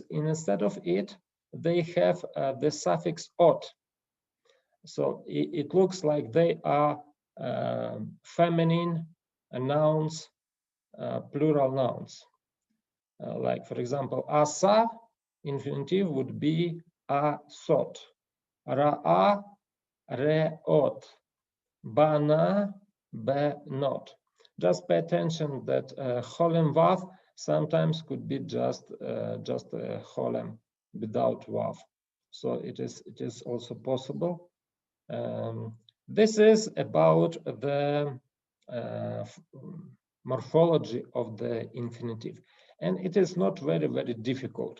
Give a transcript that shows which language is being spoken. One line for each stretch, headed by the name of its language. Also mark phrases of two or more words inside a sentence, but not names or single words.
English: Instead of it, they have the suffix ot. So it looks like they are feminine nouns, plural nouns. Like, for example, asa, infinitive would be asot,
Hebrew: ראה, ראות, בנה, בנות.
English: Just pay attention that
Hebrew: חולם וו
English: sometimes could be just cholem without vav. So it is also possible. This is about the morphology of the infinitive, and it is not very difficult.